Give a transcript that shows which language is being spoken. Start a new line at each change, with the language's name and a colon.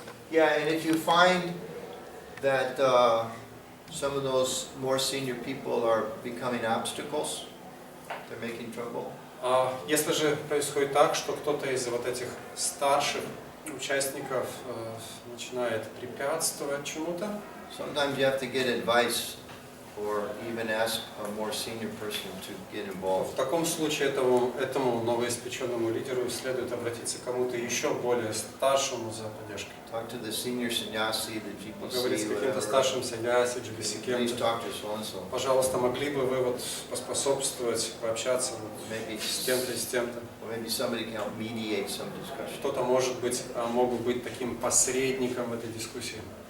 English: Yeah, and if you find that some of those more senior people are becoming obstacles, they're making trouble.
Russian: Если же происходит так, что кто-то из вот этих старших участников начинает препятствовать чему-то,
English: sometimes you have to get advice or even ask a more senior person to get involved.
Russian: В таком случае этому новоиспеченному лидеру следует обратиться к кому-то еще более старшему за поддержкой.
English: Talk to the senior sannyasi, the GBC,
Russian: Поговорить с каким-то старшим саньяси, GBC,
English: Please
Russian: кем-то.
English: talk to so-and-so.
Russian: Пожалуйста, могли бы вы вот поспособствовать, пообщаться
English: Maybe
Russian: с тем-то и с тем-то.
English: Or maybe somebody can help mediate some discussion.
Russian: Кто-то могут быть таким посредником в этой дискуссии.